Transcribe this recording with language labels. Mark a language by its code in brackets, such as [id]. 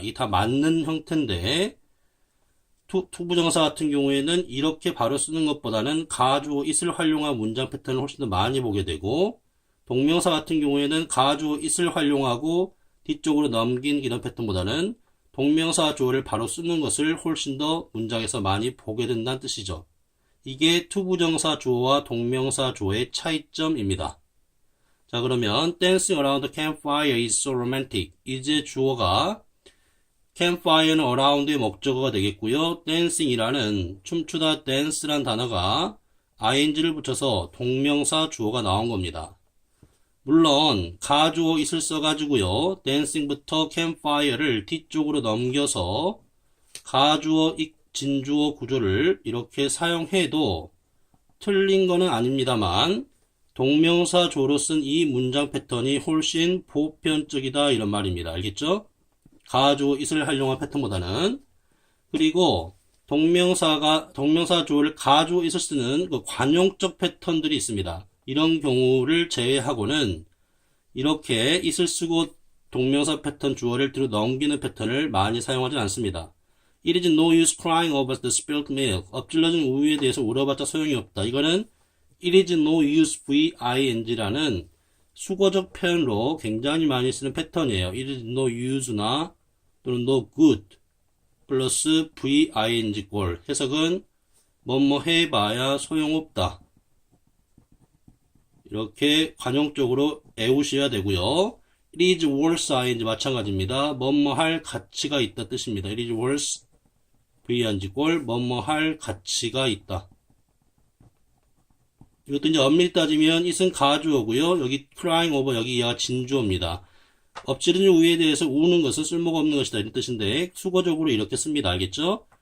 [ko] 이 다 맞는 형태인데 투부정사 같은 경우에는 이렇게 바로 쓰는 것보다는 가주어 it을 활용한 문장 패턴을 훨씬 더 많이 보게 되고 동명사 같은 경우에는 가주어 it을 활용하고 뒤쪽으로 넘긴 이런 패턴보다는 동명사 주어를 바로 쓰는 것을 훨씬 더 문장에서 많이 보게 된다는 뜻이죠. 이게 투부정사 주어와 동명사 주어의 차이점입니다. 자, 그러면 [en] dancing around the campfire is so romantic. [ko] 이제 주어가 campfire는 around의 목적어가 되겠고요. dancing이라는 춤추다 dance란 단어가 ing를 붙여서 동명사 주어가 나온 겁니다. 물론 가주어 it을 써가지고요. dancing부터 campfire를 뒤쪽으로 넘겨서 가주어 it 진주어 구조를 이렇게 사용해도 틀린 거는 아닙니다만 동명사 주어로 쓴 이 문장 패턴이 훨씬 보편적이다 이런 말입니다. 알겠죠? 가주어 it을 활용한 패턴보다는. 그리고 동명사 주어를 가주어 it을 쓰는 그 관용적 패턴들이 있습니다. 이런 경우를 제외하고는 이렇게 it을 쓰고 동명사 패턴 주어를 뒤로 넘기는 패턴을 많이 사용하지 않습니다. [en] It is no use crying over the spilled milk. [ko] 엎질러진 우유에 대해서 울어봤자 소용이 없다. 이거는 [en] it is no use VING [ko] 라는 수거적 표현으로 굉장히 많이 쓰는 패턴이에요. [en] it is no use나 [ko] 또는 [en] no good 플러스 VING 꼴. [ko] 해석은 뭐뭐 해봐야 소용없다. 이렇게 관용적으로 애우셔야 되고요. [en] It is worth ing [ko] 마찬가지입니다. 뭐뭐 할 가치가 있다 뜻입니다. [en] It is worth VING [ko] 꼴 뭐뭐 할 가치가 있다. 이것도 이제 엄밀히 따지면 it은 가주어고요. 여기 crying over 여기 이하가 진주어입니다. 엎질러진 우유에 대해서 우는 것은 쓸모가 없는 것이다 이런 뜻인데 수거적으로 이렇게 씁니다. 알겠죠?